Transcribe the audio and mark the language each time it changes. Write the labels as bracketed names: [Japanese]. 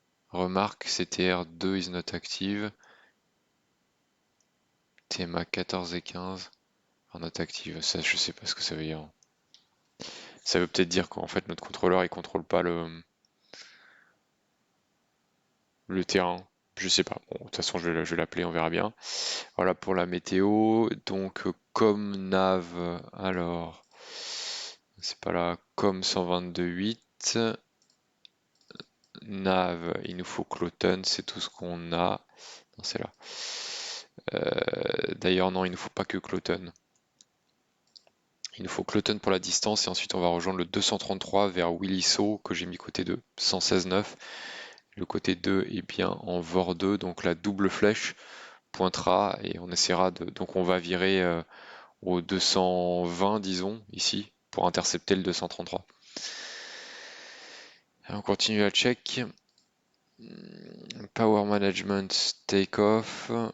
[French] Remarque, [English] CTR2 is not active. TMA 14 [French] et [English] 15 are not active. [French] Ça, je sais pas ce que ça veut dire. Ça veut peut-être dire qu'en fait notre contrôleur il contrôle pas le terrain. Je sais pas. Bon, de toute façon, je vais l'appeler, on verra bien. Voilà pour la météo. Donc, comme nav, alors, c'est pas là, comme 122.8. Nav, il nous faut Cloton, c'est tout ce qu'on a. Non, c'est là. D'ailleurs, non, il ne faut pas que Cloton. Il nous faut Cloton pour la distance et ensuite on va rejoindre le 233 vers Williso que j'ai mis côté 2, 116,9. Le côté 2 est bien en VOR 2, donc la double flèche pointera et on essaiera de. Donc on va virer au 220, disons, ici, pour intercepter le 233. On continue à check. [English] Power management take off.